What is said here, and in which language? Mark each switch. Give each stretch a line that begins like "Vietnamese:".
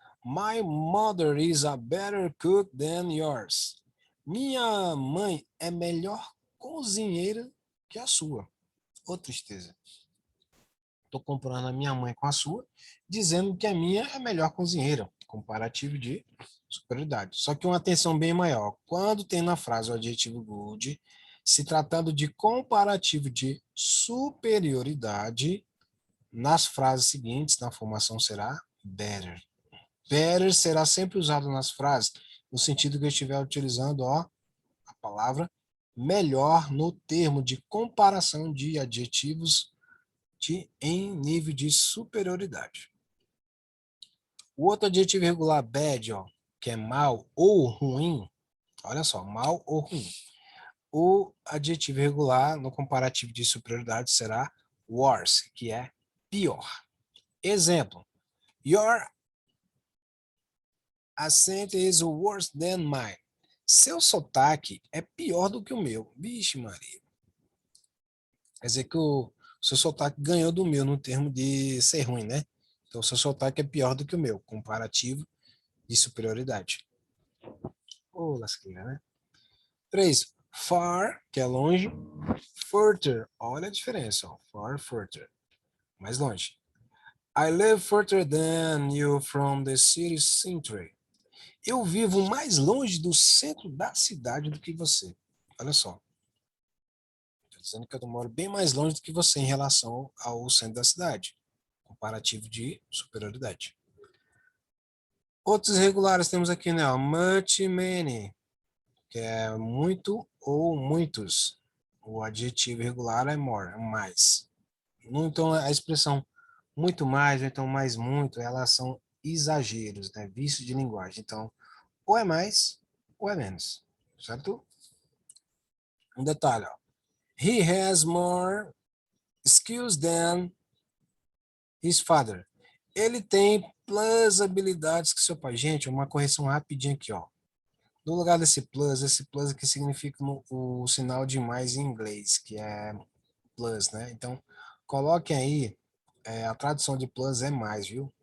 English: My mother is a better cook than yours.
Portuguese: Minha mãe é melhor cozinheira que a sua. Ô, tristeza. Estou comparando a minha mãe com a sua, dizendo que a minha é melhor cozinheira. Comparativo de superioridade. Só que uma atenção bem maior. Quando tem na frase o adjetivo good, se tratando de comparativo de superioridade, nas frases seguintes, na formação será better. Better será sempre usado nas frases, no sentido que eu estiver utilizando a palavra melhor no termo de comparação de adjetivos em nível de superioridade. O outro adjetivo irregular, bad, que é mal ou ruim, olha só, mal ou ruim. O adjetivo irregular no comparativo de superioridade será worse, que é pior. Exemplo,
English: your accent is worse than mine.
Portuguese: Seu sotaque é pior do que o meu. Vixe, Maria. Quer dizer que o seu sotaque ganhou do meu no termo de ser ruim, né? Então, o seu sotaque é pior do que o meu, comparativo de superioridade. Ô, lasqueira, né? 3. Far, que é longe. Further, olha a diferença, ó. Far, further, mais longe.
English: I live further than you from the city center.
Portuguese: Eu vivo mais longe do centro da cidade do que você. Olha só. Estou dizendo que eu moro bem mais longe do que você em relação ao centro da cidade. Comparativo de superioridade. Outros irregulares temos aqui, né? Much, many, que é muito ou muitos. O adjetivo irregular é more, mais. Então, a expressão muito mais, ou então mais muito, elas são exageros, né? Vício de linguagem. Então, ou é mais, ou é menos. Certo? Um detalhe, ó.
English: He has more skills than his father.
Portuguese: Ele tem plus habilidades que seu pai. Gente, uma correção rapidinha aqui, ó. No lugar desse plus, esse plus aqui significa o sinal de mais em inglês, que é plus, né? Então, coloquem aí, a tradução de plus é mais, viu?